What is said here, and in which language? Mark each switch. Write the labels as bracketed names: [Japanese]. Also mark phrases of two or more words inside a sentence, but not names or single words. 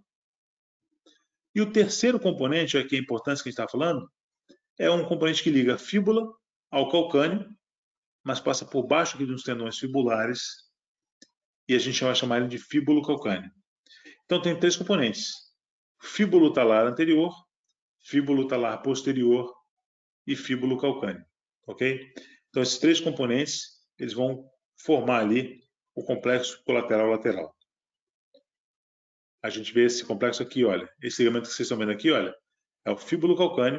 [Portuguese] E o terceiro componente, aqui a importância que a gente está falando, é um componente que liga a fíbula ao calcâneo, mas passa por baixo aqui dos tendões fibulares, e a gente vai chamar ele de fíbulo calcâneo. Então tem 3 componentes: fíbulo talar anterior, fíbulo talar posterior e fíbulo calcâneo, ok? Então esses 3 componentes, eles vão formar ali o complexo colateral lateral. A gente vê esse complexo aqui, olha. Esse ligamento que vocês estão vendo aqui, olha, é o fíbulo calcâneo.